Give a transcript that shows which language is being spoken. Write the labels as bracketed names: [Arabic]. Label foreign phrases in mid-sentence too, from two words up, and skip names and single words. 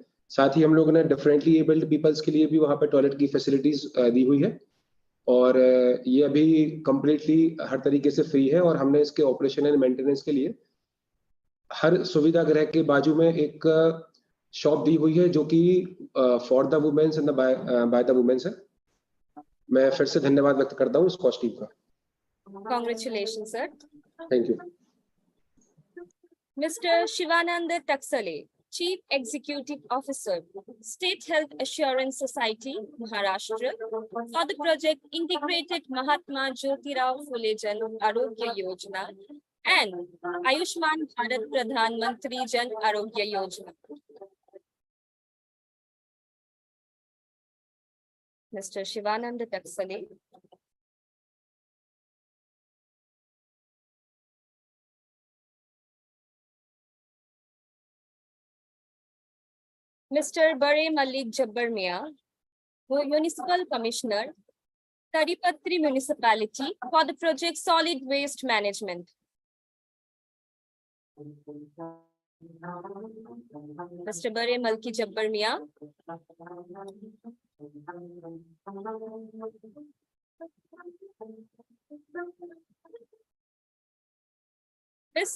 [Hindi] साथ ही हम लोगों ने [English] differently abled peoples [Hindi] के लिए भी वहाँ पे टॉयलेट की फैसिलिटीज दी हुई है और ये अभी कंप्लीटली हर तरीके से फ्री है और हमने इसके [English] operation and maintenance [Hindi] के लिए हर सुविधा गृह के बाजू में एक शॉप दी हुई है जो कि [English] for the womens and by the womens [Hindi] है। मैं फिर से धन्यवाद व्यक्त करता हूँ स्कॉच टीम का। [English] Congratulations, sir. Thank you. Mr. Shivananda Taksale, Chief Executive Officer, State Health Assurance Society, Maharashtra, for the project Integrated Mahatma Jyotirao Phule Jan Arogya Yojana and Ayushman Bharat Pradhan Mantri Jan Arogya Yojana. Mr. Shivananda Taksale. Mr. Bare Malik Jabbar Mia, Municipal Commissioner, Taripatri Municipality, for the project Solid Waste Management. Mr. Bare Malki Jabbar Mia. Ms.